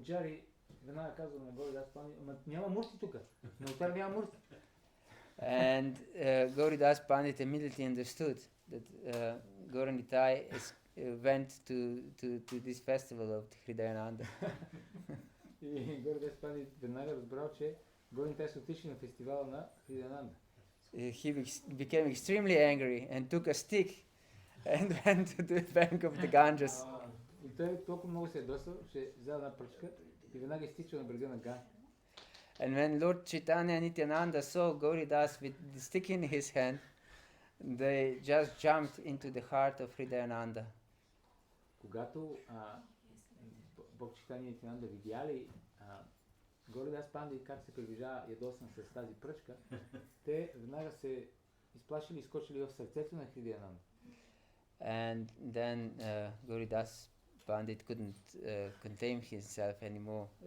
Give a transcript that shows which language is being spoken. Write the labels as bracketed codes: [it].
[bg] Пуджари веднага казва на Gauridas Pandit, ама няма мурти тук, на ултара няма мурти. [en] And Gauridas Pandit immediately understood that Gaura Nitai went to this festival of Hridayananda. [bg] И Gauridas Pandit веднага разбрал, че Gaura Nitai са отишли на фестивала на Хридаянанда. [en] He became extremely angry and took a stick and went to the bank of the Ganges. [bg] И той толкова много се ядосал, че взел една пръчка и веднага изтичал на брега на Ганга. [en] And when Lord Chaitanya and Nityananda saw Gauridas with the stick in his hand, they just jumped into the heart of Hridayananda. [bg] Когато Бог Чайтания и Нитянанда видяли Gauridas Pandit как се приближава ядосан с тази пръчка, те веднага се изплашили и изкочили в сърцето на Хридаянанда. [en] And then Gauridas Pandit couldn't contain himself anymore.